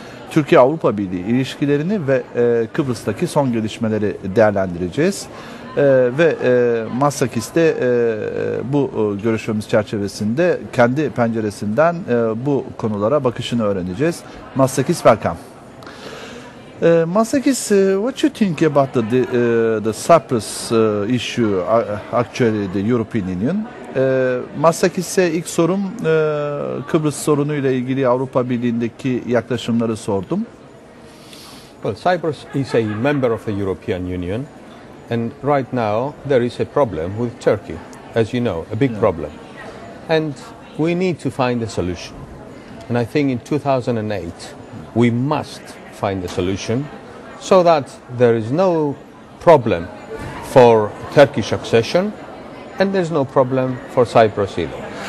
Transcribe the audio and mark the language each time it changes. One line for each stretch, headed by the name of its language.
Turkish: Türkiye-Avrupa Birliği ilişkilerini ve Kıbrıs'taki son gelişmeleri değerlendireceğiz. Ve Matsakis de bu görüşmemiz çerçevesinde kendi penceresinden bu konulara bakışını öğreneceğiz.
English: Matsakis, welcome. Matsakis, what you think about the Cyprus issue, actually the European Union?
Turkish: Matsakis'e ilk sorum Kıbrıs sorunuyla ilgili Avrupa Birliği'ndeki yaklaşımları sordum.
English: Well, Cyprus is a member of the European Union, and right now there is a problem with Turkey, as you know, a big problem. And we need to find a solution. And I think in 2008 we must find a solution so that there is no problem for Turkish accession and there's no problem for Cyprus either.